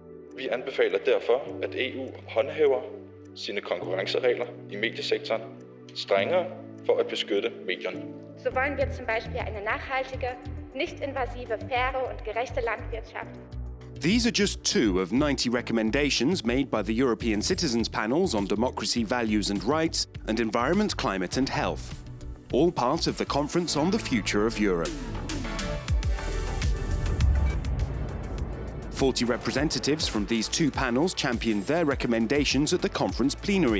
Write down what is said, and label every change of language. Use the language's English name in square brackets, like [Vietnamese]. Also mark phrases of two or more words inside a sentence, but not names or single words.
[Danish] Vi anbefaler derfor, at EU håndhæver sine konkurrenceregler i mediesektoren strengere for at beskytte medierne. [German] So wollen wir zum Beispiel eine nachhaltige, nicht invasive, faire und gerechte Landwirtschaft. [English] These are just 2 of 90 recommendations made by the European Citizens Panels on Democracy, Values and Rights and Environment, Climate and Health, all part of the Conference on the Future of Europe. 40 representatives from these 2 panels championed their recommendations at the conference plenary.